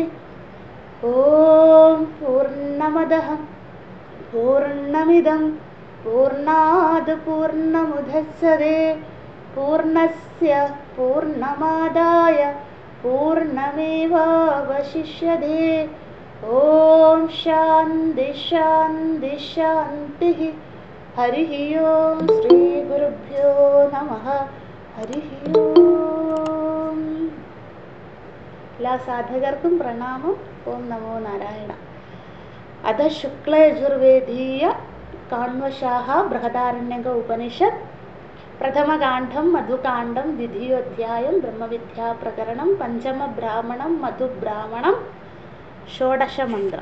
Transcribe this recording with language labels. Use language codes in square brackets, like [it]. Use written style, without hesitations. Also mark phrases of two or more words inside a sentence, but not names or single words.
[sa] ॐ पूर्णमदः पूर्णमिदं पूर्णात् पूर्णमुदच्यते पूर्णस्य पूर्णमादाय पूर्णमेवावशिष्यते। ॐ शान्ति शान्ति शान्तिः। हरिः ओं श्रीगुरुभ्यो नमः। हरिः ओं। [ml] എല്ലാ സാധകർക്കും പ്രണാമം. [sa] ഓം നമോ നാരായണ. അധ ശുക്ലയജുർവേദീയ കാണ്വശാഹ ബൃഹദാരണ്യക ഉപനിഷത്ത് പ്രഥമകാണ്ഡം മധുകാണ്ഡം ദ്വിതീയോധ്യായം ബ്രഹ്മവിദ്യാപ്രകരണം പഞ്ചമ ബ്രാഹ്മണം മധുബ്രാഹ്മണം ഷോഡശമന്ത്രം.